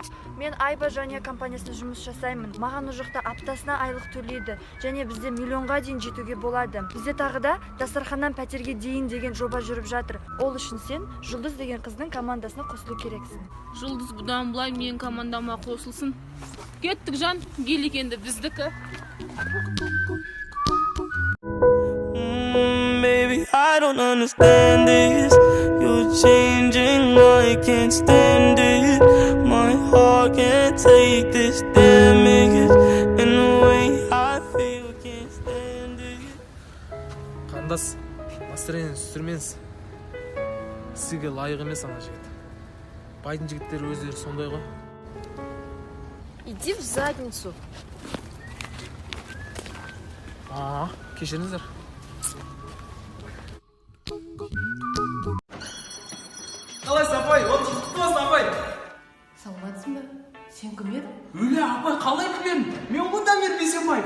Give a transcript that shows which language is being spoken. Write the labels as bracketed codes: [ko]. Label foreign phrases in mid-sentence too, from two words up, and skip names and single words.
[kk] Мен Айба және компаниясында жұмыс жасаймын. Маған ол жақта аптасына айлық төлейді. Және бізде миллионға дейін жетуге болады. Бізде тағы да дастарханнан пәтерге дейін деген жоба жүріп жатыр. Ол үшін сен Жұлдыз деген қыздың командасына қосылу керексің. Жұлдыз бұдан былай менің командама қосылсын. Кеттік жан, гелик енді біздікі. [en] Baby, I don't understand this. You're changing, I can't stand it. My heart can't take this damage. And the way I feel, can't stand it. [kk] Қандас, настроение түсірмеңіз. Сізге лайық емес ана жігіт. Байдың жігіттері өздері сондай ғой. [ru] Иди в задницу. [kk] Кешіріңіздер. Қалайсың, апай? Құтты болсын, апай. Саламатсың ба? Сен кім едің? Өле, апай, қалай кім? Мен ғой Дамир Бейсенбаев.